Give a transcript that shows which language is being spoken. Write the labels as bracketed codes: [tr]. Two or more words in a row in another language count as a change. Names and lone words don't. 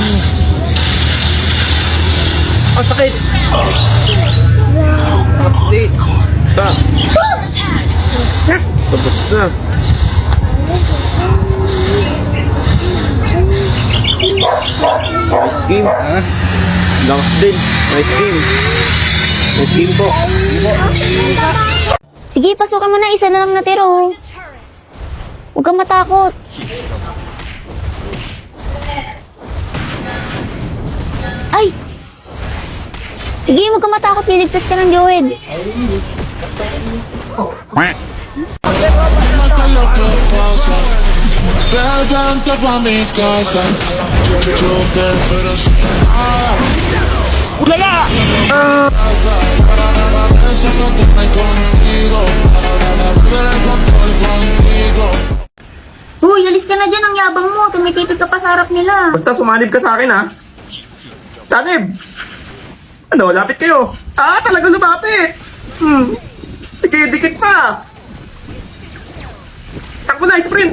[tl] Ang sakit. Di. Ta. Tapos na. [en] Nice game. [tl] Lakas din. [en] Nice game. Nice game po. [tl] Sige, pasukan mo na. Isa na lang natira oh. Huwag kang matakot. Ay! Sige, huwag kang matakot. Liligtas ka ng Joed. [es] Vente pa mi casa, yo te espero sin Ulala! eso no te hay contigo, para poder control contigo. [tl] Uy, alis ka na dyan. Ang yabang mo. Tumitipid ka pa sa harap nila. Basta sumanib ka sa akin, ha? Sanib! Ano, lapit kayo. Ah, talaga lumapit! Dikit pa! Takbo na, sprint!